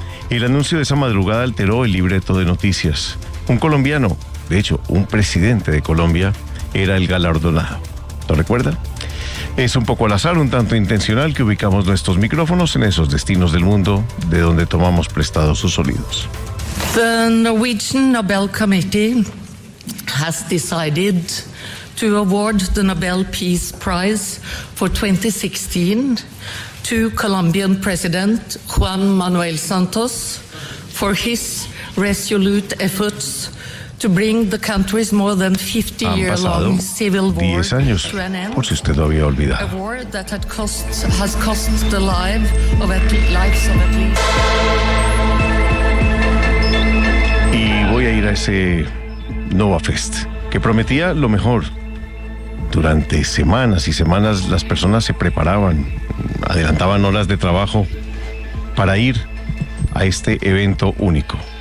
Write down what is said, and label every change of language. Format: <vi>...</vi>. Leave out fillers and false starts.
<es>El anuncio de esa madrugada alteró el libreto de noticias. Un colombiano, de hecho, un presidente de Colombia, era el galardonado. ¿Lo recuerda? Es un poco al azar, un tanto intencional, que ubicamos nuestros micrófonos en esos destinos del mundo de donde tomamos prestados sus sonidos.</es> <en>The Norwegian Nobel Committee has decided to award the Nobel Peace Prize for 2016 to Colombian President Juan Manuel Santos for his resolute efforts to bring the country's more than 50-year-long civil war</en> <es>10 años,</es> <en>to an end.</en> <es>Por si usted lo había olvidado.</es> <en>A war that has cost the lives of at least.</en> <es>Y voy a ir a ese Nova Fest, que prometía lo mejor. Durante semanas y semanas las personas se preparaban, adelantaban horas de trabajo para ir a este evento único.</es>